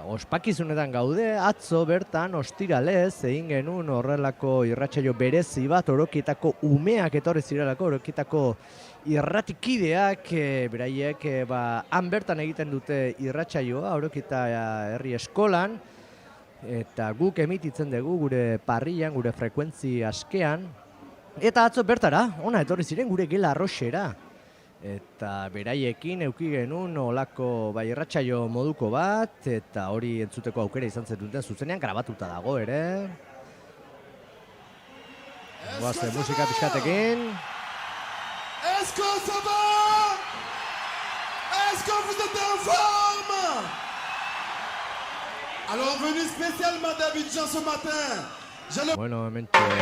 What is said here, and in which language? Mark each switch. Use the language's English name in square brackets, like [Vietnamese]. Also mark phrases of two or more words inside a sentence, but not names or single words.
[Basque] ospakizunetan gaude, atzo bertan ostiralez, egin genuen horrelako irratsaio berezi bat, Orokietako umeak etorri zirelako, Orokietako irratikideak, beraiek han bertan egiten dute irratsaioa, Orokieta herri eskolan, eta guk emititzen dugu gure parrian, gure frekuentzi askean, eta atzo bertara, ona etorri ziren gure gela arroxera. Eta beraiekin eduki genuen olako irratsaio moduko bat, eta hori entzuteko aukera izan zenuten zuzenean grabatuta dago ere. Goazen musika pixkatekin. [French] Est-ce que ça va? Est-ce que vous êtes en forme? Alors, venu spécialement d'Abidjan ce matin. [Basque] Bueno, hementxe...